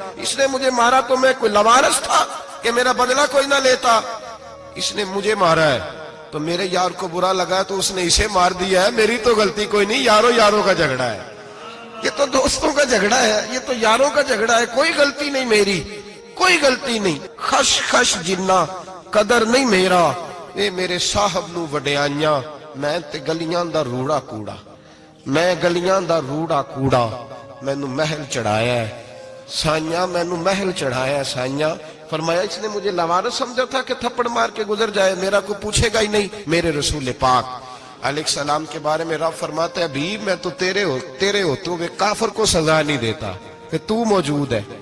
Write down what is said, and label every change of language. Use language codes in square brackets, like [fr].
[ur] اس نے مجھے مارا تو میں کوئی لاوارث تھا کہ میرا بدلہ کوئی نہ لیتا. اس نے مجھے مارا ہے تو میرے یار کو برا لگا تو اس نے اسے مار دیا ہے، میری تو غلطی کوئی نہیں. یاروں کا جھگڑا ہے، یہ تو دوستوں کا جھگڑا ہے، یہ تو یاروں کا جھگڑا ہے، کوئی غلطی نہیں میری، کوئی غلطی نہیں. [pa] خش خش جنہ قدر نہیں میرا، اے میرے صاحب نو وڈیاں، میں تے گلیاں دا روڑا کوڑا، میں گلیاں دا روڑا کوڑا. میں نو محل چڑھایا ہے سائیاں، میں نو محل چڑھایا ہے سائیاں. [ur] فرمایا اس نے مجھے لوارث سمجھا تھا کہ تھپڑ مار کے گزر جائے، میرا کوئی پوچھے گا ہی نہیں. میرے رسول پاک علیہ السلام کے بارے میں رب فرماتا ہے ابھی میں تو تیرے ہوتے ہوئے کافر کو سزا نہیں دیتا کہ تو موجود ہے.